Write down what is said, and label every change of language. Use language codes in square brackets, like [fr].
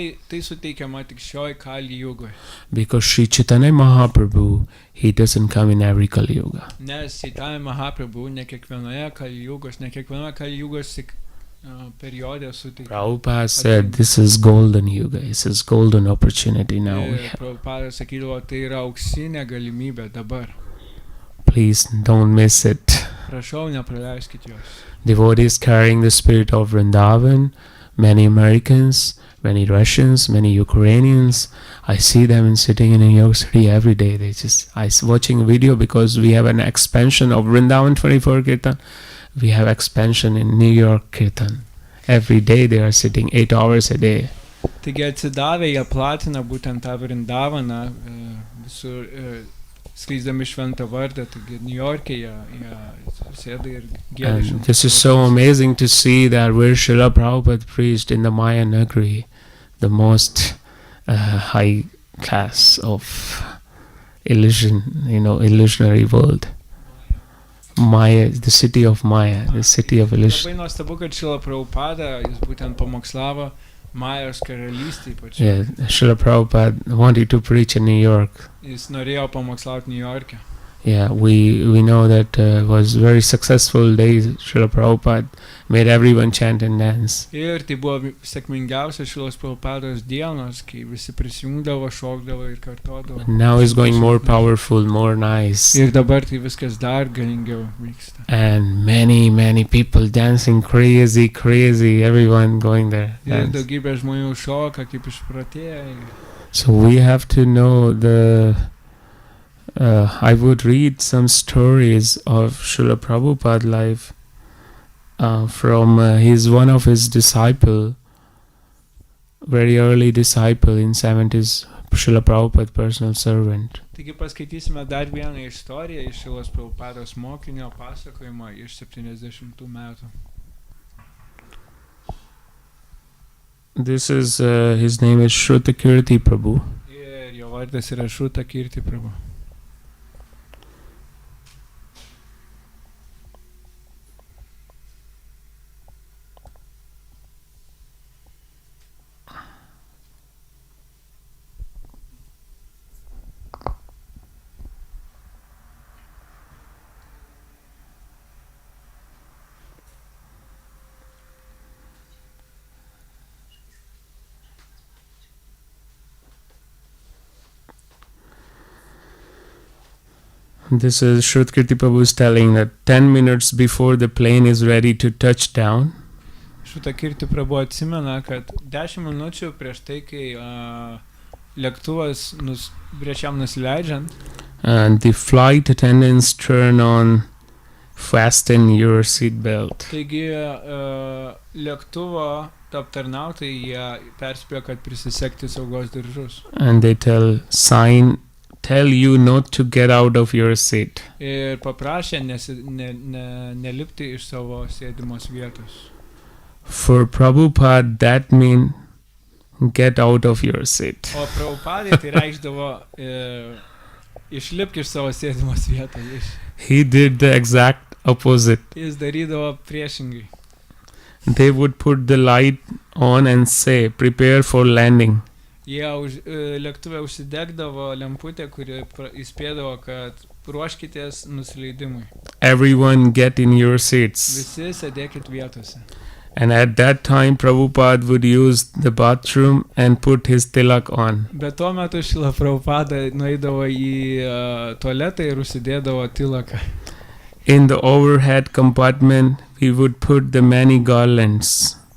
[lt] Tai suteikiama tik šioj Kali Jugoje. [en] because Sri Chaitanya Mahaprabhu, he doesn't come in every Kali Yuga. [lt] Nes Chaitanya Mahaprabhu ne kiekvienoje Kali Jugos periode suteikia. [en] Prabhupada said this is golden Yuga, this is golden opportunity now. we [lt] Ir [en] have. [lt] Prabhupada sakydavo, tai yra auksinė galimybė dabar. [en] Please don't miss it. [lt] Prašau, nepraleiskit jos. [en] Devotees carrying the spirit of Vrindavan, many Americans, many Russians, many Ukrainians. I see them sitting in New York City every day. I watching a video because we have an expansion of Vrindavan 24 Kirtan. We have expansion in New York Kirtan. Every day they are sitting 8 hours a day. [lt] Taigi atsidavę jie platina būtent tą Vrindavaną, visur skleisdami šventą vardą, taigi New York'e jie sėda ir gieda. [en] And this is so amazing to see that where Srila Prabhupada preached in the Maya Nagari, the most high class of illusionary world. Maya, the city of Maya, the city of illusion. [lt] Labai nuostabu, kad Srila Prabhupada, jis būtent pamokslavo Majos karalystėj pačioj. [en] Yeah, Srila Prabhupada wanted to preach in New York. [lt] Jis norėjo pamokslauti New York'e. [en] Yeah, we know that was very successful days. Srila Prabhupada made everyone chant and dance. [lt] Ir tai buvo sėkmingiausios Srilos Prabhupados dienos, kai visi prisijungdavo, šokdavo ir kartodavo. [en] Now it's going more powerful, more nice. [lt] Ir dabar tai viskas dar galingiau vyksta. [en] And many people dancing crazy, everyone going there. [lt] Ir [en] Dance. [lt] daugybė žmonių šoka kaip išprotėję. [en] So we have to know I would read some stories of Srila Prabhupada life from one of his disciple, very early disciple in 70s, Srila Prabhupada personal servant. [lt] Taigi paskaitysime dar vieną istoriją iš Srilos Prabhupados mokinio pasakojimo iš 70 metų. [en] This is his name is Shrutakirti Prabhu. [lt] Ir jo vardas yra Shrutakirti Prabhu. [en] This is Shrutakirti Prabhu is telling that 10 minutes before the plane is ready to touch down, [lt] Shrutakirti Prabhu atsimena, kad 10 minučių prieš tai, kai lėktuvas prieš jam nusileidžiant, [en] and the flight attendants turn on fasten your seat belt. [lt] taigi lėktuvo aptarnautojai jie perspėjo, kad prisisegti saugos diržus. [en] And they tell you not to get out of your seat. [lt] Ir paprašė nelipti iš savo sėdimos vietos. [en] For Prabhupada, that means get out of your seat. [lt] O Prabhupadai tai reikšdavo išlipti iš savo sėdimos vietos. [en] He did the exact opposite. [lt] Jis darydavo priešingai. [en] They would put the light on and say, prepare for landing. [lt] Jie lėktuvė užsidegdavo lemputę, kuri įspėdavo, kad ruoškitės nusileidimui. [en] Everyone get in your seats. [lt] Visi sėdėkit vietose. [en] And at that time, Prabhupada would use the bathroom and put his tilak on. [lt] Bet tuo metu Šrila Prabhupada nueidavo į tualetą ir užsidėdavo tilaką. [en] In the overhead compartment, we would put the many garlands.